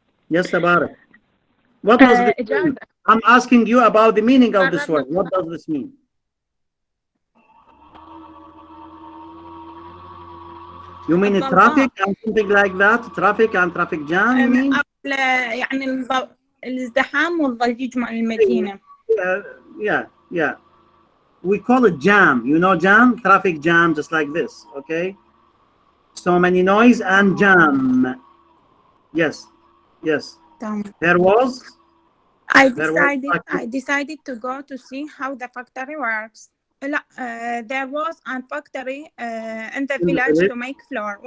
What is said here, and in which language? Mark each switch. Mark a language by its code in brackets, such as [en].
[en] Yes, Tabarak. What does this mean? I'm asking you about the meaning of this word. What does this mean? You mean traffic and something like that? Traffic and traffic jam, you mean? [ar] يعني الازدحام والضجيج مع المدينة. [en] Yeah. we call it jam. You know jam, traffic jam, just like this. Okay, so many noise and jam. Yes, yes. There was. I There was. decided to go to see how the factory works. There was a factory in the village to make flour.